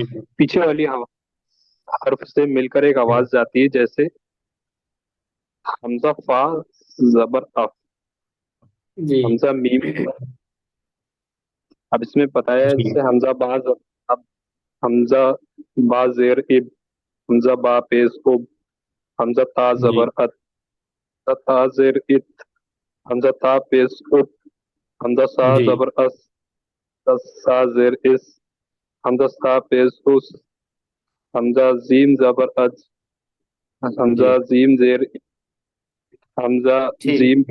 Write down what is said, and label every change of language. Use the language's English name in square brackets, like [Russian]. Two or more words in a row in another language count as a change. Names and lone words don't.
[Hindi] पीछे वाली हर्फ से मिलकर एक आवाज जाती है, जैसे हमजा फा जबर अफ, जी हमजा मीम। अब इसमें बताया है जी जैसे हमजा बाज, अब हमजा बा जेर इब, हमजा बा पेश उब, हमजा ता जी जबर अत, ता जेर इत, हमजा ता पेश उत, हमजा सा जी जबर अस, ता सा जेर इस, हमजा सा पेश उस, हमजा जीम जबर अज, जी हमजा जीम जेर इ, हमजा ठीक जीम